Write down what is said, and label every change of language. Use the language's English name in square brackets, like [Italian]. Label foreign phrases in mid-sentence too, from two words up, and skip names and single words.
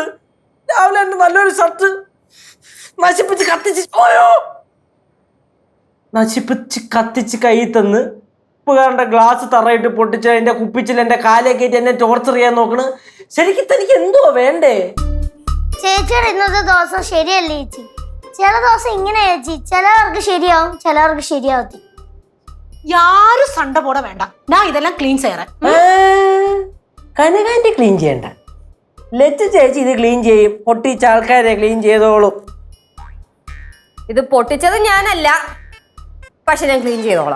[Malayalam] രാവിലെ എന്റെ നല്ലൊരു ഷർട്ട് നശിപ്പിച്ച് കത്തിച്ച് കൈ തന്ന് ഉപ്പുകാരന്റെ ഗ്ലാസ് തറയിട്ട് പൊട്ടിച്ച് എന്റെ കുപ്പിച്ചിൽ എന്റെ കാലേ കയറ്റി എന്നെ ടോർച്ചർ ചെയ്യാൻ നോക്കണ്. ശരിക്കും തനിക്ക് എന്തുവാ വേണ്ടേ? ചേച്ചിയുടെ ഇന്നത്തെ ദിവസം ശരിയല്ലേ ചേച്ചി? ചില ദിവസം ഇങ്ങനെ ചേച്ചി, ചിലവർക്ക് ശരിയാവും ചിലവർക്ക് ശരിയാവത്തി. [Tamil] யாரும் சண்டை போட வேண்டாம், நான் இதெல்லாம் க்ளீன் செய்யறேன். [Malayalam] കനകാന്റി ക്ലീൻ ചെയ്യണ്ട, ലച്ചു ചേച്ചി ഇത് ക്ലീൻ ചെയ്യും. പൊട്ടിച്ച ആൾക്കാരെ ക്ലീൻ ചെയ്തോളും. ഇത് പൊട്ടിച്ചത് ഞാനല്ല, പക്ഷെ ഞാൻ ക്ലീൻ ചെയ്തോളാം.